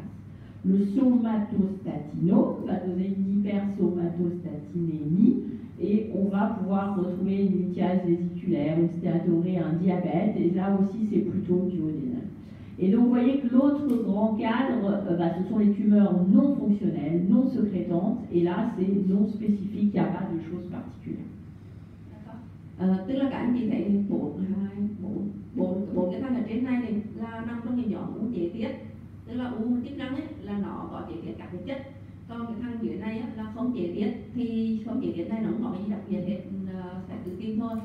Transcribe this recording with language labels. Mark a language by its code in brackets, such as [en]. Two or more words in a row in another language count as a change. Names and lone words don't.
[fr] Le somatostatinome va donner une hypersomatostatinémie et on va pouvoir retrouver une lithiase vésiculaire, une stéatorée, un diabète, et là aussi c'est plutôt duodénal. Et donc vous voyez que l'autre grand cadre, ce sont les tumeurs non fonctionnelles, non sécrétantes, et là c'est non spécifique, il n'y a pas de choses particulières. [vi] Tức là các anh chị thấy bốn cái thằng ở trên này là nằm trong cái nhóm u chế tiết, tức là u chức năng ấy, là nó có chế tiết các cái chất, còn cái thằng dưới này ấy, là không chế tiết, thì không chế tiết này nó không có cái gì đặc biệt hết, phải tự tin thôi.